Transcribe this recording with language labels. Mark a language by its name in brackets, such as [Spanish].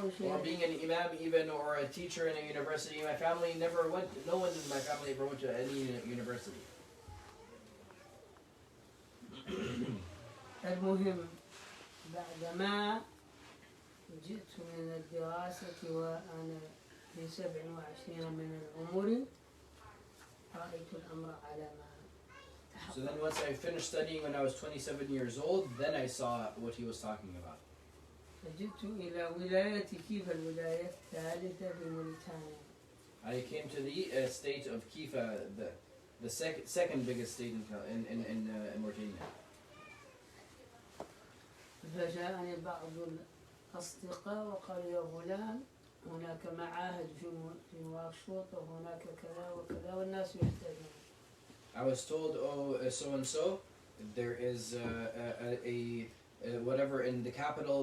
[English] Or being an imam even or a teacher in a university. My family never went, no one in my family ever went to any university. [Arabic] المهم بعدما جئت من الدراسة وأنا في 27 من العمر رأيت الأمر على ما تحقق. [English] So then once I finished studying when I was 27 years old, then I saw what he was talking about. [Arabic] فجئت إلى ولاية كيفا الولاية الثالثة في موريتانيا. [English] I came to the state of Kifa, the second biggest state in Mauritania. [Arabic] فجاءني بعض الأصدقاء وقالوا يا فلان هناك معاهد في نواكشوط وهناك كذا وكذا والناس يحتاجون. [English] I was told, oh, so and so, there is a whatever in the capital.